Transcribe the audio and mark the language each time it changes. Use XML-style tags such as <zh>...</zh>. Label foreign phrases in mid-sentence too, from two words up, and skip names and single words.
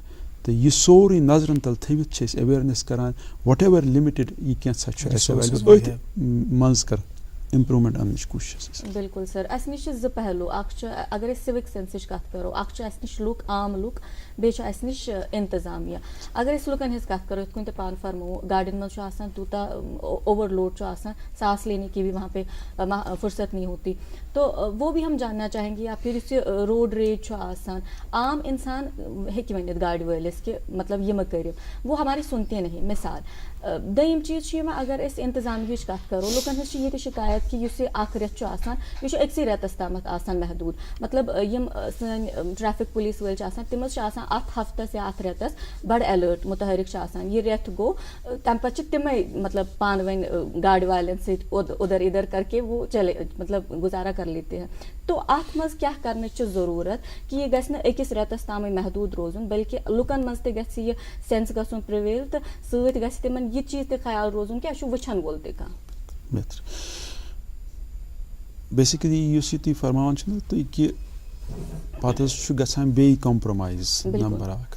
<ks>تہٕ یہِ سورُے نظرن تل تھٲوِتھ چھِ أسۍ ایویرنیس کران</ks> <en>whatever limited</en> <ks>یہِ کینٛژھا چھُ اَسہِ أتھۍ منٛز کر امپروٗمینٹ اننٕچ کوٗشش. بالکل سر, اَسہِ نِش چھِ زٕ پہلوٗ, اکھ چھُ اگر أسۍ</ks> <en>civic sense</en> <ks>کتھ کرو, اکھ چھُ اَسہِ نِش لُکھ, عام لُکھ, بیٚیہِ چھُ اَسہِ نِش انتظامیہ. اگر أسۍ لُکن ہٕنٛز کتھ کرو, یِتھ کٔنۍ تۄہہِ پانہٕ فرموو گاڑٮ۪ن منٛز چھُ آسان تیوٗتاہ</ks> <en>over load</en> <ks>چھُ آسان,</ks> <ur>سانس لینے کی بھی وہاں پہ فرصت نہیں ہوتی, تو وہ بھی ہم جاننا چاہیں گے.</ur> <ks>یا پھر یُس یہِ روڈ ریج چھُ آسان, عام انسان ہیٚکہِ ؤنِتھ گاڑِ وٲلِس کہِ مطلب یہِ مہٕ کٔرِو,</ks> <ur>وہ ہماری سُنتے نہیں.</ur> <ks>مثال دوٚیِم چیٖز چھُ یِوان, اگر أسۍ انتظامیہٕچ کتھ کرو, لُکن ہٕنٛز چھِ ییٚتہِ شِکایت کہِ یُس یہِ اکھ رٮ۪تھ چھُ آسان یہِ چھُ أکسٕے رٮ۪تس تامتھ آسان محدوٗد. مطلب یِم سٲنۍ ٹریفک پُلیٖس وٲلۍ چھِ آسان تِم حظ چھِ آسان اتھ ہفتس یا اتھ رٮ۪تس بڑٕ ایلٲرٹ مُتحرِک چھِ آسان. یہِ رٮ۪تھ گوٚو تمہِ پتہٕ چھِ تِمے مطلب پانہٕ ؤنۍ گاڑِ والٮ۪ن سۭتۍ</ks> <ur>ادھر ادھر کر کے وہ چلے مطلب گُزارا کر لیتے ہیں.</ur> <ks>تو اتھ منٛز کیٛاہ کرنٕچ چھِ ضروٗرت کہِ یہِ گژھِ نہٕ أکِس رٮ۪تس تامٕے محدوٗد روزُن, بلکہِ لُکن منٛز تہِ گژھِ یہِ سینس گژھُن پرٛویل, تہٕ سۭتۍ گژھِ تِمن یہِ چیٖز تہِ خیال روزُن کہِ اَسہِ چھُ وٕچھن وول تہِ کانٛہہ. بہتر بیسِکلی یُس یہِ تُہۍ فرماوان چھِو نہ تُہۍ کہِ پتہٕ حظ چھُ گژھان بیٚیہِ کمپرومایز, نمبر اکھ.</ks>